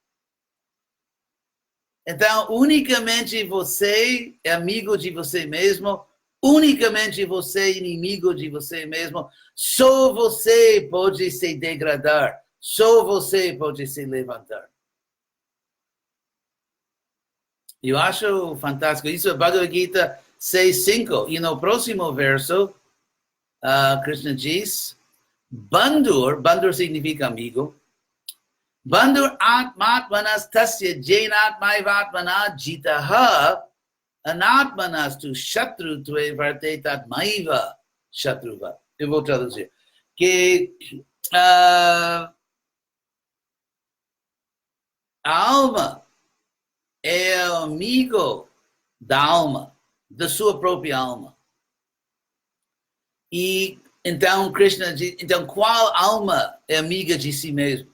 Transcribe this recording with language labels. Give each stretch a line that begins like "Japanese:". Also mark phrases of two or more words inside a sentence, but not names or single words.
Portuguese: Então, unicamente você é amigo de você mesmo, unicamente você é inimigo de você mesmo, só você pode se degradar, só você pode se levantar. Eu acho fantástico. Isso é Bhagavad Gita 6.5. E no próximo verso, Krishna diz, Bandur significa amigo,
Sanskrit: बन्धुर् आत्मात्मनस् तस्य येनात्मैवात्मना जितः अनात्मनस् तु शत्रु त्वे वर्तेतात्मैव शत्रुव.
Portuguese: Eu vou traduzir. Que a alma é amigo da alma, da sua própria alma. E então Krishna diz, então qual alma é amiga de si mesmo?